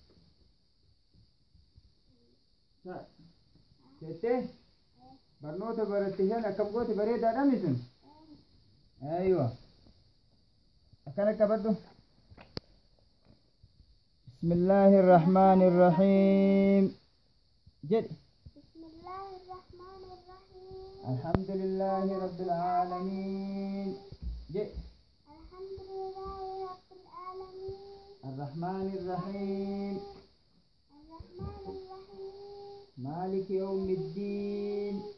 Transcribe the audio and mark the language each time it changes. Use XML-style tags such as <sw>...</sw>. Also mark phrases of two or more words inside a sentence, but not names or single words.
<om>Jettee barnoota baratte shan akkam goote bareedaadha misun? Aywa. Akkana qabadhu.</om> <ar>بسم الله الرحمن الرحيم.</ar> <om>Jedhi.</om> <ar>الحمد لله رب العالمين الحمد لله رب العالمين الرحمن الرحيم مالك يوم الدين</ar>